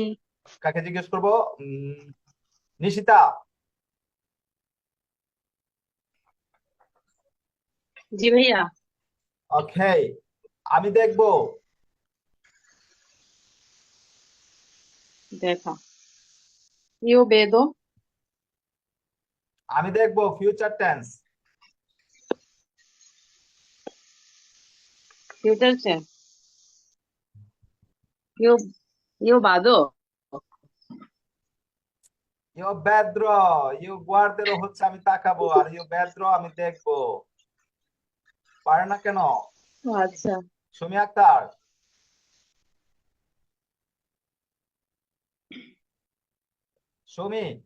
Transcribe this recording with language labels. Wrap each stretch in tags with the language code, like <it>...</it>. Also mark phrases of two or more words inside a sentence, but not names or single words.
<bn>কাকে জিজ্ঞেস করবো? নিশিতা। জি ভাইয়া। ওকে, আমি দেখবো।</bn> <it>দেখা io vedo</it> <bn>আমি দেখবো</bn> <en>future tense. future tense</en> <it>io vado io vedrò. io guarderò</it> <bn>হচ্ছে আমি তাকাবো, আর</bn> <it>io vedrò</it> <bn>আমি দেখবো। পারে না কেন? আচ্ছা। সুমি আক্তার। সুমি।</bn>